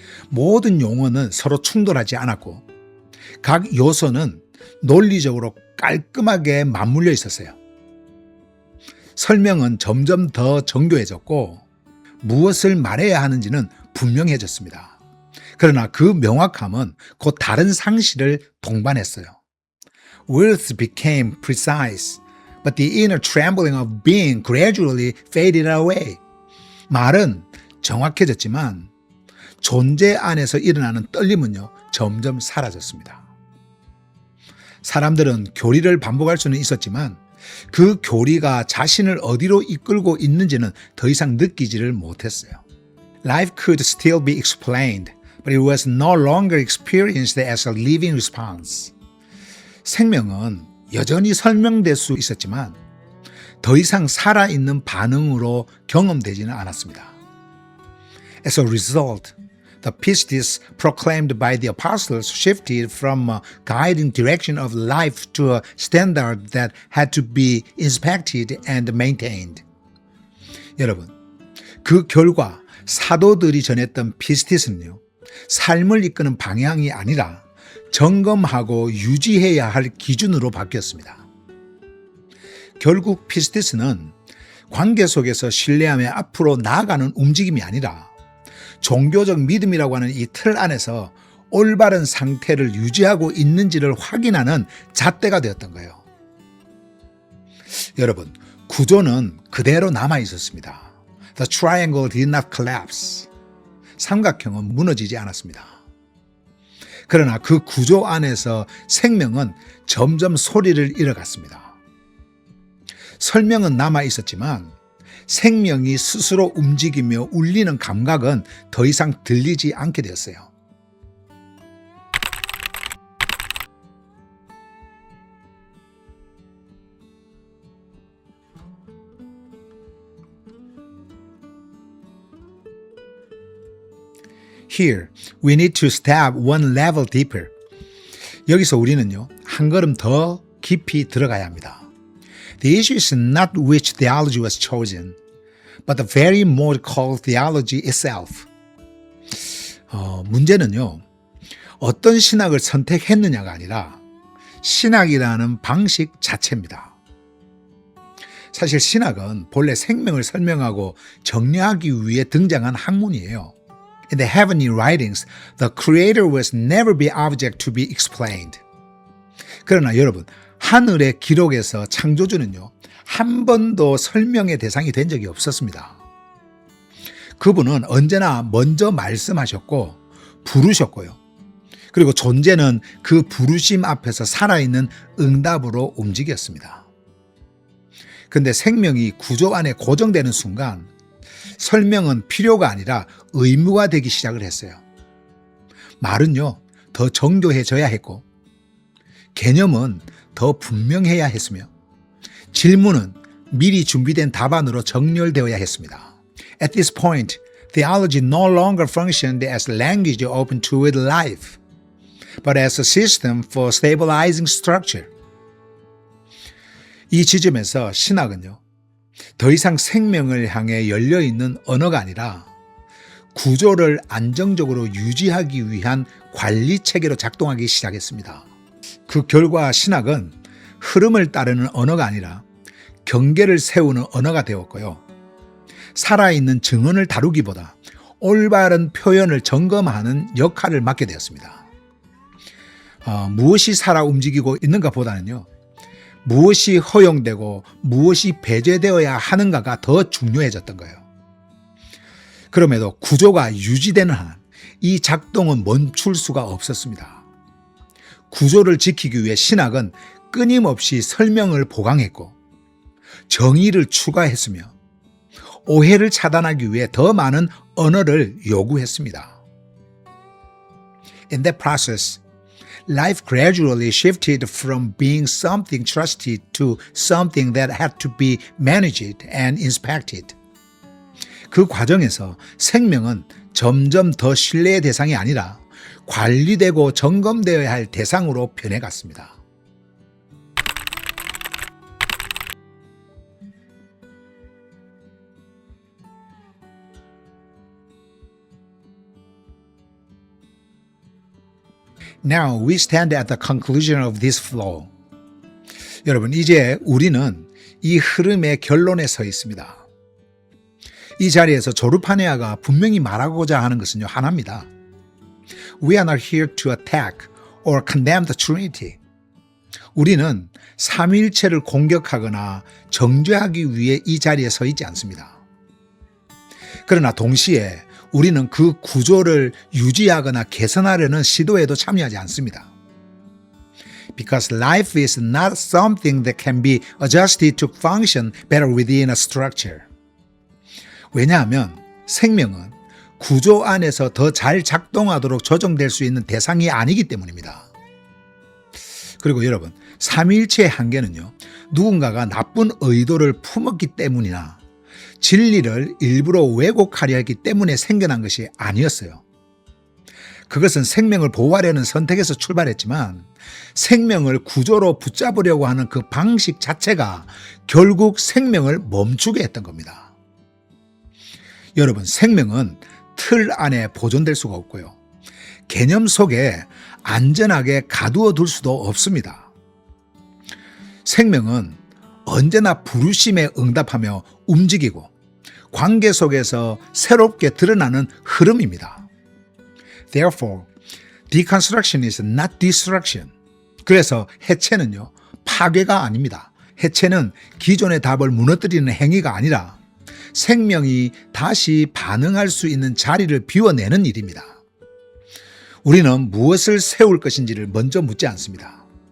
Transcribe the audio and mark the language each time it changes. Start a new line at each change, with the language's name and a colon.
Korean: 모든 용어는 서로 충돌하지 않았고 각 요소는 논리적으로 깔끔하게 맞물려 있었어요. 설명은 점점 더 정교해졌고 무엇을 말해야 하는지는 분명해졌습니다. 그러나 그 명확함은 곧 다른 상실을 동반했어요.
English: Words became precise, but the inner trembling of being gradually faded away.
Korean: 말은 정확해졌지만 존재 안에서 일어나는 떨림은요, 점점 사라졌습니다. 사람들은 교리를 반복할 수는 있었지만 그 교리가 자신을 어디로 이끌고 있는지는 더 이상 느끼지를 못했어요.
English: Life could still be explained, but it was no longer experienced as a living response.
Korean: 생명은 여전히 설명될 수 있었지만 더 이상 살아있는 반응으로 경험되지는 않았습니다.
English: As a result, the pistis proclaimed by the apostles shifted from a guiding direction of life to a standard that had to be inspected and maintained.
Korean: 여러분, 그 결과 사도들이 전했던 피스티스는요, 삶을 이끄는 방향이 아니라 점검하고 유지해야 할 기준으로 바뀌었습니다. 결국 피스티스는 관계 속에서 신뢰하며 앞으로 나아가는 움직임이 아니라 종교적 믿음이라고 하는 이 틀 안에서 올바른 상태를 유지하고 있는지를 확인하는 잣대가 되었던 거예요. 여러분, 구조는 그대로 남아 있었습니다.
English: The triangle did not collapse.
Korean: 삼각형은 무너지지 않았습니다. 그러나 그 구조 안에서 생명은 점점 소리를 잃어갔습니다. 설명은 남아 있었지만 생명이 스스로 움직이며 울리는 감각은 더 이상 들리지 않게 되었어요.
English: Here, we need to step one level deeper.
Korean: 여기서 우리는요, 한 걸음 더 깊이 들어가야 합니다.
English: The issue is not which theology was chosen, but the very mode called theology itself.
Korean: 문제는요, 어떤 신학을 선택했느냐가 아니라 신학이라는 방식 자체입니다. 사실 신학은 본래 생명을 설명하고 정리하기 위해 등장한 학문이에요.
English: In the heavenly writings, the Creator was never be object to be explained.
Korean: 그러나 여러분, 하늘의 기록에서 창조주는요, 한 번도 설명의 대상이 된 적이 없었습니다. 그분은 언제나 먼저 말씀하셨고 부르셨고요. 그리고 존재는 그 부르심 앞에서 살아있는 응답으로 움직였습니다. 근데 생명이 구조 안에 고정되는 순간 설명은 필요가 아니라 의무가 되기 시작을 했어요. 말은요, 더 정교해져야 했고 개념은 더 분명해야 했으며 질문은 미리 준비된 답안으로 정렬되어야 했습니다.
English: At this point, theology no longer functioned as language open to life, but as a system for stabilizing structure.
Korean: 이 지점에서 신학은요, 더 이상 생명을 향해 열려있는 언어가 아니라 구조를 안정적으로 유지하기 위한 관리 체계로 작동하기 시작했습니다. 그 결과 신학은 흐름을 따르는 언어가 아니라 경계를 세우는 언어가 되었고요. 살아있는 증언을 다루기보다 올바른 표현을 점검하는 역할을 맡게 되었습니다. 무엇이 살아 움직이고 있는가 보다는요, 무엇이 허용되고 무엇이 배제되어야 하는가가 더 중요해졌던 거예요. 그럼에도 구조가 유지되는 한 이 작동은 멈출 수가 없었습니다. 구조를 지키기 위해 신학은 끊임없이 설명을 보강했고 정의를 추가했으며 오해를 차단하기 위해 더 많은 언어를 요구했습니다.
English: In that process, life gradually shifted from being something trusted to something that had to be managed and inspected.
Korean: 그 과정에서 생명은 점점 더 신뢰의 대상이 아니라 관리되고 점검되어야 할 대상으로 변해갔습니다.
English: Now we stand at the conclusion of this flow.
Korean: 여러분, 이제 우리는 이 흐름의 결론에 서 있습니다. 이 자리에서 조르파네아가 분명히 말하고자 하는 것은요, 하나입니다.
English: We are not here to attack or condemn the Trinity.
Korean: 우리는 삼위일체를 공격하거나 정죄하기 위해 이 자리에 서 있지 않습니다. 그러나 동시에 우리는 그 구조를 유지하거나 개선하려는 시도에도 참여하지 않습니다.
English: Because life is not something that can be adjusted to function better within a structure.
Korean: 왜냐하면 생명은 구조 안에서 더 잘 작동하도록 조정될 수 있는 대상이 아니기 때문입니다. 그리고 여러분, 삼위일체의 한계는요, 누군가가 나쁜 의도를 품었기 때문이나 진리를 일부러 왜곡하려 했기 때문에 생겨난 것이 아니었어요. 그것은 생명을 보호하려는 선택에서 출발했지만 생명을 구조로 붙잡으려고 하는 그 방식 자체가 결국 생명을 멈추게 했던 겁니다. 여러분, 생명은 틀 안에 보존될 수가 없고요. 개념 속에 안전하게 가두어 둘 수도 없습니다. 생명은 언제나 부르심에 응답하며 움직이고 관계 속에서 새롭게 드러나는 흐름입니다.
English: Therefore, deconstruction is not destruction.
Korean: 그래서 해체는요, 파괴가 아닙니다. 해체는 기존의 답을 무너뜨리는 행위가 아니라 생명이 다시 반응할 수 있는 자리를 비워내는 일입니다. 우리는 무엇을 세울 것인지를 먼저 묻지 않습니다.